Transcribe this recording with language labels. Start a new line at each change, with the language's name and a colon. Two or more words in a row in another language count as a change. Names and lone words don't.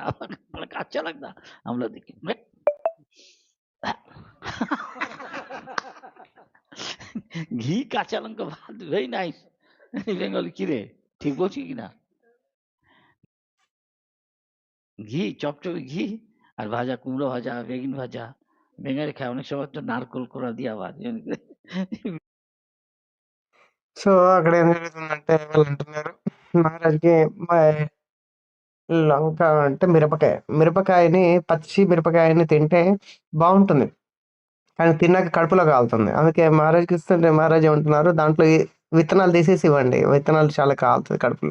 Hindi: बड़ा अच्छा लगता, हम लोग देखे
Bangla: ঘি কাঁচা লঙ্কা ভাত,
English: very nice.
Bangla: বেঙ্গলি কি রে, ঠিক বলছি কিনা? ঘি, চপচপে ঘি আর ভাজা, কুমড়ো ভাজা, বেগুন ভাজা, বেঙ্গলি খায় অনেক সময় তো নারকল কোড়া দিয়ে আবার।
Telugu: సో అక్కడ ఏం జరుగుతుందంటే వాళ్ళు అంటున్నారు మహారాజ్కి లంక అంటే మిరపకాయని పచ్చి మిరపకాయని తింటే బాగుంటుంది, కానీ తిన్నాక కడుపులో కాలుతుంది. అందుకే మహారాజ్కి ఇస్తుంటే మహారాజ్ ఏమంటున్నారు, దాంట్లో విత్తనాలు తీసేసి ఇవ్వండి, విత్తనాలు చాలా కాలుతుంది కడుపులో.